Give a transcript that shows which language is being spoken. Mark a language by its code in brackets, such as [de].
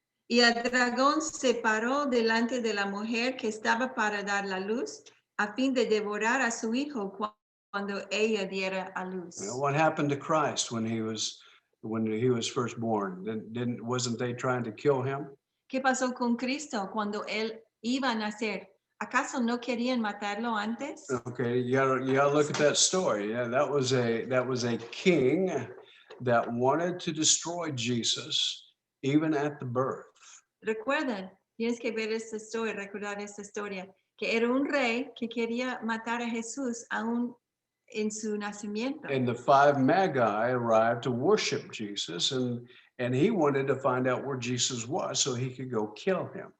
[es] Y el dragón se paró delante de la mujer que estaba para dar la luz, a fin de devorar a su hijo cuando ella diera a luz. [en] What happened to Christ when he was first born? Wasn't they trying to kill him? [es] ¿Qué pasó con Cristo cuando él iba a nacer? ¿Acaso no querían matarlo antes? [en] Okay, you gotta look at that story. Yeah, that was a king that wanted to destroy Jesus even at the birth. [es] Recuerden, tienes que ver esta historia, recordar esta historia, que era un rey que quería matar a Jesús aún en su nacimiento. [en] And the 5 magi arrived to worship Jesus, and he wanted to find out where Jesus was so he could go kill him.